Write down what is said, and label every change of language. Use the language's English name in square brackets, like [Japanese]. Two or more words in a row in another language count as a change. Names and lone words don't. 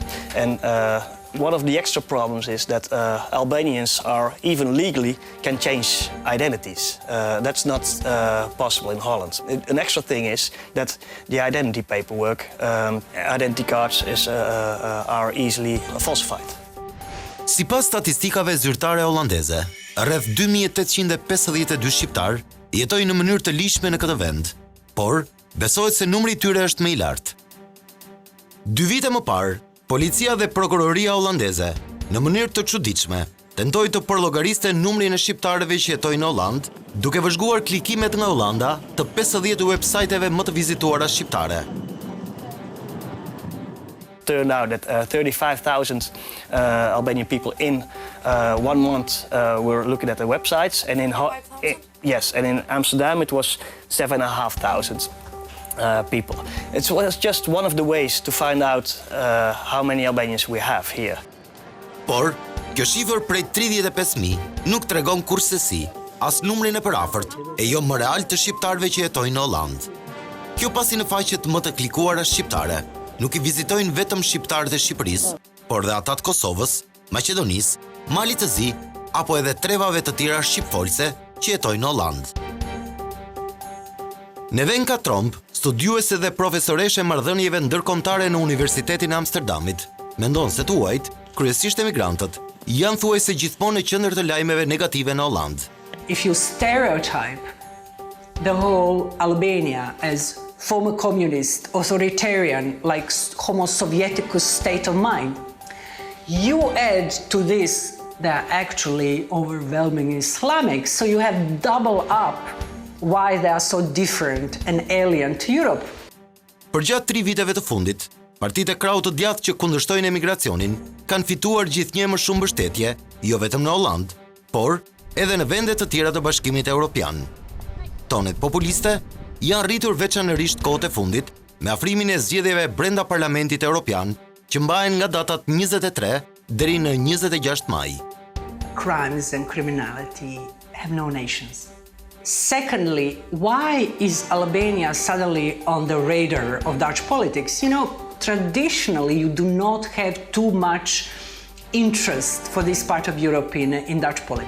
[English] And one of the extra problems is that Albanians are even legally can change identities. That's not possible in Holland. An extra thing is that the identity paperwork, identity cards are easily falsified. [Albanian] Sipas statistikave zyrtare holandeze, rreth 2852 shqiptar jetojnë në mënyrë të lishme në këtë vend, por besohet se numri i tyre është më i lartë. 2 vite më parë, policia dhe prokuroria holandeze, në mënyrë të çuditshme, tentoi të përllogariste numrin e shqiptarëve që jetojnë në Holland, duke vëzhguar klikimet nga Holanda të 50 websajteve më të vizituara shqiptare. [English] Turned out that 35,000 Albanian people in 1 month were looking at the websites, and in Amsterdam it was 7,500 people. It was just one of the ways to find out how many Albanians we have here. [Albanian] Por, kjo shifër prej 35.000 nuk tregon kurrësi as numrin e përafërt e jo më real të shqiptarëve që jetojnë në Holland. Kjo pasi në faqet më të klikuara shqiptare nuk i vizitojnë vetëm shqiptarët e Shqipërisë, por dhe ata të Kosovës, Maqedonisë, Malit të Zi apo edhe trevave të tjera shqipfolse që jetojnë në Holland. Nevenka Tromp, studiuese dhe profesoreshe marrëdhënieve ndërkombëtare në Universitetin e Amsterdamit, mendon se tuajt, kryesisht emigrantët, janë thuajse gjithmonë në qendër të lajmeve negative në Holland. [English] If you stereotype the whole Albania as former communist, authoritarian, like [Latin] Homo Sovieticus [English] state of mind, you add to this they're actually overwhelmingly Islamic, so you have double up why they are so different and alien to Europe. [Albanian] Përgjatë 3 viteve të fundit, partitë e krahut të djathtë që kundërshtojnë emigracionin kanë fituar gjithnjë më shumë mbështetje, jo vetëm në Holland, por edhe në vende të tjera të Bashkimit Evropian. Tonet populiste janë rritur veçanërisht kohët e fundit me afrimin e zgjedhjeve brenda Parlamentit Evropian që mbahen nga datat 23 deri në 26 maj. [English] Crimes and criminality have no nations. Secondly, why is Albania suddenly on the radar of Dutch politics? You know, traditionally you do not have too much interest for this part of Europe in Dutch politics.